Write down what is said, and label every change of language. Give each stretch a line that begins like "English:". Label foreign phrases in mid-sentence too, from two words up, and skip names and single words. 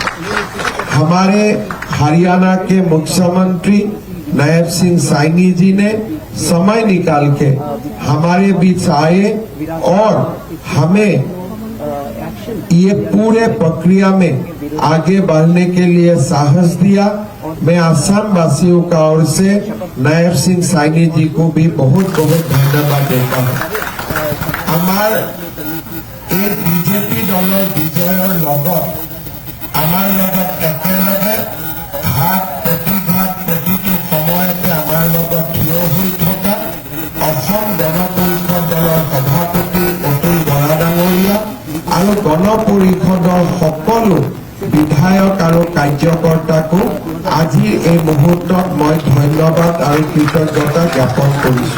Hindi: हमारे हरियाणा के मुख्यमंत्री नायब सिंह साइनी जी ने समय निकाल के हमारे बीच आए और हमें ये पूरे प्रक्रिया में आगे बढ़ने के लिए साहस दिया। मैं असम वासियों का ओर से नायब सिंह साइनी जी को भी बहुत बहुत धन्यवाद देता हूँ।
Assamese: आमार এই বিজেপি দলৰ বিজয়ৰ লগত আমাৰ লগত একেলগে ঘাট প্ৰতিটো সময়তে আমাৰ লগত থিয় হৈ থকা অসম গণ পৰিষদ দলৰ সভাপতি অতুল বৰা ডাঙৰীয়া আৰু গণ পৰিষদৰ সকলো বিধায়ক আৰু কাৰ্যকৰ্তাকো আজিৰ এই মুহূৰ্তত মই ধন্যবাদ আৰু কৃতজ্ঞতা জ্ঞাপন কৰিছো।